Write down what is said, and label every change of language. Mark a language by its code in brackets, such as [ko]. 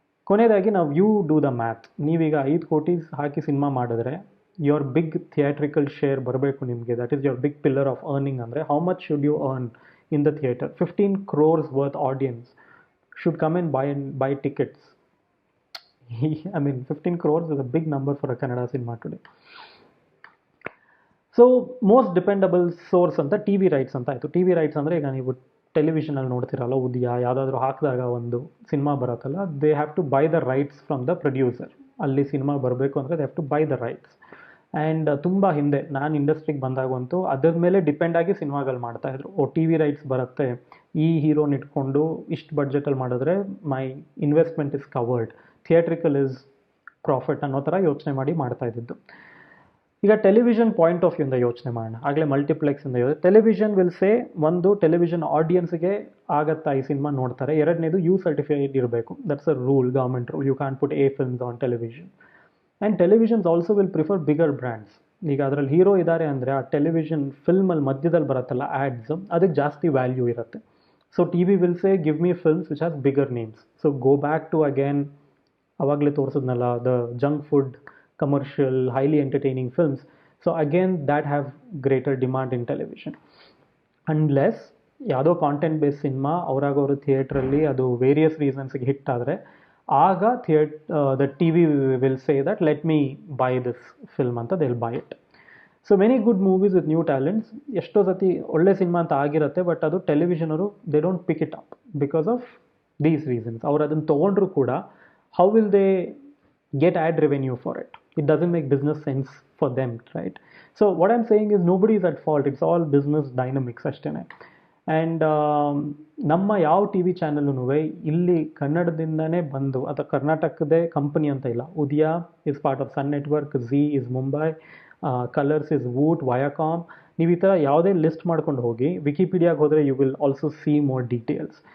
[kn] ಕೊನೆಯದಾಗಿ ನಾವು [en] You do the math. [kn] ನೀವೀಗ 5 ಕೋಟಿ ಹಾಕಿ ಸಿನಿಮಾ ಮಾಡಿದ್ರೆ, [en] your big theatrical share [kn] ಬರಬೇಕು ನಿಮಗೆ, [en] That is your big pillar of earning. ಅಂದರೆ how much should you earn in the theatre? 15 crores worth audience should come in buy tickets. I mean 15 crores is a big number for a Kannada cinema today. So most dependable source [kn] ಅಂತ T V rights ಅಂತ ಆಯಿತು. T V rights ಅಂದರೆ ಈಗ ನೀವು ಟೆಲಿವಿಷನಲ್ಲಿ ನೋಡ್ತಿರಲ್ಲ, ಉದಯ ಯಾವುದಾದ್ರೂ ಹಾಕಿದಾಗ ಒಂದು cinema ಬರುತ್ತಲ್ಲ, [en] They have to buy the rights from the producer. [kn] ಅಲ್ಲಿ ಸಿನಿಮಾ ಬರಬೇಕು ಅಂದರೆ [en] They have to buy the rights. [kn] And ತುಂಬ ಹಿಂದೆ ನಾನು ಇಂಡಸ್ಟ್ರಿಗೆ ಬಂದಾಗಂತೂ ಅದ್ರ ಮೇಲೆ ಡಿಪೆಂಡ್ ಆಗಿ ಸಿನಿಮಾಗಳು ಮಾಡ್ತಾಯಿದ್ರು. ಟಿ ವಿ ರೈಟ್ಸ್ ಬರುತ್ತೆ, ಈ ಹೀರೋನ ಇಟ್ಕೊಂಡು ಇಷ್ಟು ಬಡ್ಜೆಟಲ್ಲಿ ಮಾಡಿದ್ರೆ [en] my investment is covered, theatrical is [kn] profit ಅನ್ನೋ ಥರ ಯೋಚನೆ ಮಾಡಿ ಮಾಡ್ತಾ ಇದ್ದಿದ್ದು. ಈಗ ಟೆಲಿವಿಷನ್ ಪಾಯಿಂಟ್ ಆಫ್ ವ್ಯೂಯಿಂದ ಯೋಚನೆ ಮಾಡೋಣ. ಆಗಲೇ ಮಲ್ಟಿಪ್ಲೆಕ್ಸಿಂದ ಟೆಲಿವಿಷನ್ ವಿಲ್ ಸೇ, ಒಂದು ಟೆಲಿವಿಷನ್ ಆಡಿಯನ್ಸ್ಗೆ ಆಗತ್ತಾ ಈ ಸಿನಿಮಾ ನೋಡ್ತಾರೆ, ಎರಡನೇದು ಯು ಸರ್ಟಿಫೈಡ್ ಇರಬೇಕು, [en] That's a rule, government rule, you can put a films on television. And televisions also will prefer bigger brands. [kn] ಈಗ ಅದರಲ್ಲಿ ಹೀರೋ ಇದ್ದಾರೆ ಅಂದರೆ ಆ ಟೆಲಿವಿಷನ್ ಫಿಲ್ಮಲ್ಲಿ ಮಧ್ಯದಲ್ಲಿ ಬರುತ್ತಲ್ಲ ಆ್ಯಡ್ಸ್, ಅದಕ್ಕೆ ಜಾಸ್ತಿ ವ್ಯಾಲ್ಯೂ ಇರುತ್ತೆ. [en] So TV will say give me films which has bigger names. So go back to again [kn] ಅವಾಗಲೇ ತೋರಿಸಿದ್ನಲ್ಲ, [en] The junk food commercial, highly entertaining films. So again, that have greater demand in television. [kn] Unless ಯಾವುದೋ content base cinema ಅವರಾಗವರು ಥಿಯೇಟ್ರಲ್ಲಿ ಅದು various ರೀಸನ್ಸ್ಗೆ hit ಆದರೆ, ಆಗ [en] the TV will say that let me buy this film [kn] ಅಂತ [en] They will buy it. So many good movies with new talents, [kn] ಎಷ್ಟೋ ಸತಿ ಒಳ್ಳೆ cinema ಅಂತ ಆಗಿರುತ್ತೆ, ಬಟ್ ಅದು ಟೆಲಿವಿಷನ್ ಅವರು [en] They don't pick it up because of these reasons. [kn] ಅವ್ರು ಅದನ್ನು ತೊಗೊಂಡ್ರು ಕೂಡ [en] How will they get ad revenue for it? It doesn't make business sense for them, right? So what I'm saying is nobody is at fault, it's all business dynamics ಅಷ್ಟೇನೆ. [kn] And ನಮ್ಮ ಯಾವ T V ಚಾನಲ್ನೂ ಇಲ್ಲಿ ಕನ್ನಡದಿಂದನೇ ಬಂದು, ಅಥವಾ ಕರ್ನಾಟಕದೇ company ಅಂತ ಇಲ್ಲ, ಉದಯ is part of sun network, Zee is Mumbai, colours is Voot, ವಯಾಕಾಮ್, ನೀವು ಈ ಥರ ಯಾವುದೇ ಲಿಸ್ಟ್ ಮಾಡ್ಕೊಂಡು ಹೋಗಿ ವಿಕಿಪೀಡಿಯಾಗೆ ಹೋದರೆ you will also C more details.